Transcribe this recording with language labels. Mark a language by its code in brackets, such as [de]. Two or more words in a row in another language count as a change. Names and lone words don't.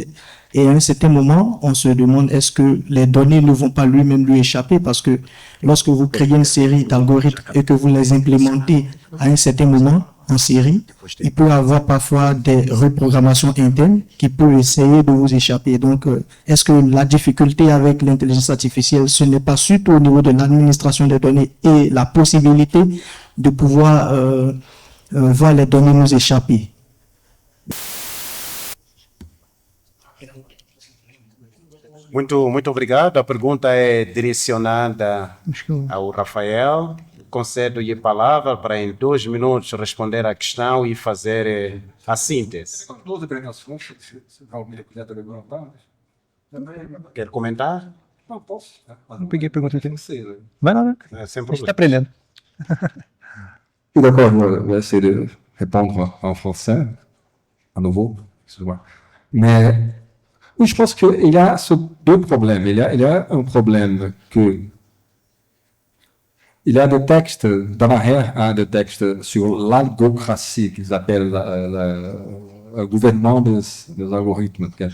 [fr] Et à un certain moment, on se demande est-ce que les données ne vont pas lui-même lui échapper, parce que lorsque vous créez une série d'algorithmes et que vous les implémentez à un certain moment en série, il peut y avoir parfois des reprogrammations internes qui peuvent essayer de vous échapper. Donc, est-ce que la difficulté avec l'intelligence artificielle, ce n'est pas surtout au niveau de l'administration des données et la possibilité de pouvoir voir les données nous échapper? [pt] Muito obrigado. A pergunta é direcionada ao Rafael. Concedo-lhe a palavra para, em 2 minutos, responder à questão e fazer a síntese. Quer comentar? Não, posso. Não peguei a pergunta inteira. Sei. Vai lá, né? Sem A gente problema. está aprendendo. [fr] D'accord, je vais essayer de répondre en français, à nouveau, excusez-moi. Mais oui, je pense qu'il y a deux problèmes. Il y a un problème que il y a des textes, dans l'arrière, des textes sur l'algocratie, qu'ils appellent le gouvernement des algorithmes.